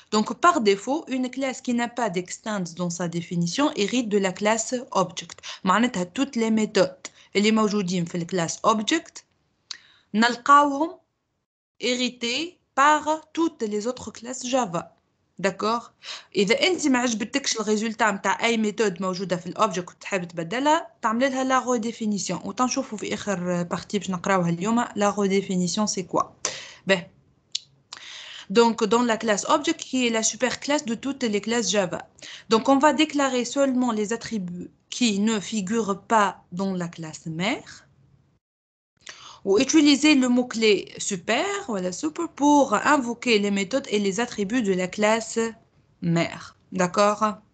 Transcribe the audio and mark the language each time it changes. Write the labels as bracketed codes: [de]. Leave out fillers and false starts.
[fr] Donc, par défaut, une classe qui n'a pas d'extends dans sa définition hérite de la classe object. [ar] معناتها [fr] toutes les méthodes [ar] اللي موجودين في الكلاس object نلقاوهم [fr] hérité par toutes les autres classes Java. D'accord? [ar] إذا أنت ما عجبتكش الريزولتا متاع أي ميثود موجودة في الأوبجكت وتحب تبدلها تعمل لها لا ريديفينيسيون وتنشوفوا في آخر بارتي باش نقراوها اليوم لا ريديفينيسيون سي كوا. [fr] Ben. Donc, dans la classe object qui est la superclasse de toutes les classes Java. Donc, on va déclarer seulement les attributs qui ne figurent pas dans la classe mère. Ou utiliser le mot-clé super, super, pour invoquer les méthodes et les attributs de la classe mère. D'accord?